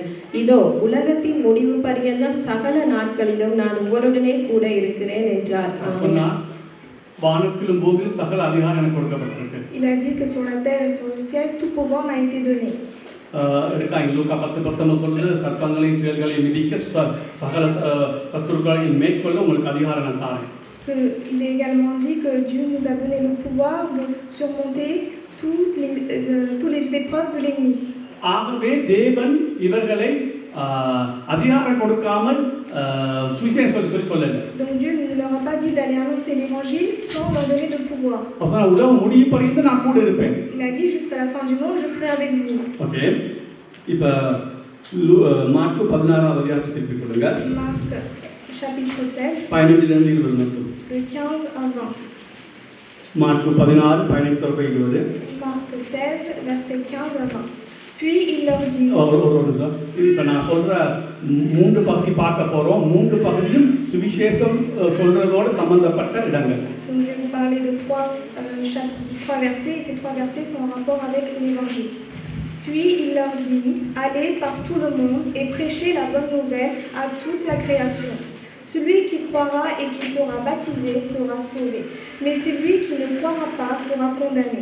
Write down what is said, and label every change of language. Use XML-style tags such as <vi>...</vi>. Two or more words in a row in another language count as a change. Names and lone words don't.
<ta>இதோ உலகத்தின் முடிவு பரியந்தம் சகல நாட்களிலும் நான் உங்களுடனே கூட இருக்கிறேன் என்றார். வானத்திலும் பூமியிலும் சகல அதிகாரம் எனக்கு கொடுக்கப்பட்டிருக்கு.</ta> <fr>Il a dit que sur la terre et sur le ciel tout pouvoir m'a été donné.</fr> <ta>லூக்கா 10:19 சொல்லுது, சர்ப்பங்களையும் தேள்களையும் மிதிக்க சகல சத்துருக்களையும் மேற்கொள்ள உங்களுக்கு அதிகாரம் நான் தாரேன்.</ta> <fr>Il est également dit que Dieu nous a donné le pouvoir de surmonter toutes les épreuves de l'ennemi.</fr> <ta>ஆகவே தேவன் இவர்களை அதிகாரம் கொடுக்காமல் சுவிசேஷம் சொல்லல.</ta> <fr>Donc Dieu ne leur a pas dit d'aller annoncer l'évangile sans leur donner de pouvoir.</fr> <ta>அப்ப உலகம் முடியும் பரியந்த நான் கூட இருப்பேன்.</ta> <fr>Il a dit jusqu'à la fin du monde je serai avec vous.</fr> <ta>ஓகே, இப்ப மார்க் 16வது அதிகாரத்தை திருப்பி கொடுங்க.</ta> <fr>Marc chapitre 16</fr> <ta>15 லிருந்து 20 மட்டும்.</ta> <fr>de 15 à 20.</fr> <ta>மார்க் 16 15 20.</ta> <fr>Marc 16 verset 15 à 20. Puis il leur dit.</fr> <ta>இப்ப நான் சொல்ற மூன்று பகுதி பார்க்க போறோம். மூன்று பகுதியும் சுவிசேஷம் சொல்றதோட சம்பந்தப்பட்ட இடங்கள்.</ta> <fr>Donc je vais vous parler de trois versets et ces trois versets sont en rapport avec l'évangile. Puis il leur dit: Allez par tout le monde et prêchez la bonne nouvelle à toute la création. Celui qui croira et qui sera baptisé sera sauvé, mais celui qui ne croira pas sera condamné.</fr>